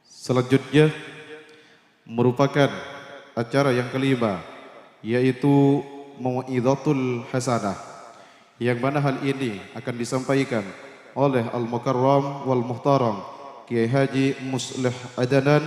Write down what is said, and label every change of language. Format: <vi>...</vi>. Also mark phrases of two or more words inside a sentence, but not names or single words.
<id>Selanjutnya merupakan acara yang kelima, yaitu Mau'izatul Hasanah, yang mana hal ini akan disampaikan oleh</id> <ar>المكرم والمحترم</ar> <id>Kiai Haji Muslih Adanan.</id>